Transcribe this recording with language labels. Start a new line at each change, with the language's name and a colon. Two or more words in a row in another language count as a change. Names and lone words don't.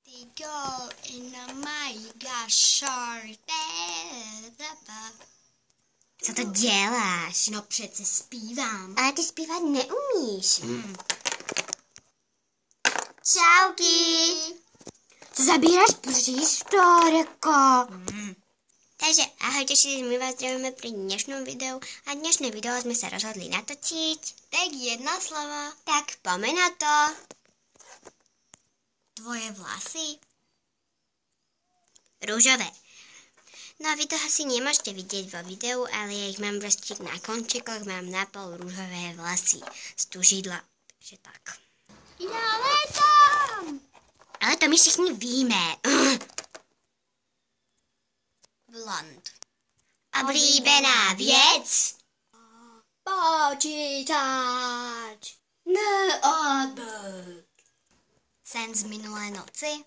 English: girl in my short.
Czech: Co to děláš? No přece zpívám. Ale ty zpívat neumíš. Čauky. Co zabíráš přístorko?
Slovak: Takže ahojte, my vás zdravíme pri dnešnom videu a dnešné video sme sa rozhodli natočiť.
Czech: Tak jedna slova.
Slovak: Tak poďme na to. Tvoje vlasy? Rúžové. No vy to asi nemôžete vidieť vo videu, ale ja ich mám proste na končekoch, mám napol rúžové vlasy z tužidla. Takže tak. Ja letam!
Czech: Ale to my všichni víme. Blond. Oblíbená věc? Počítač. Notebook. Sen z minulé noci?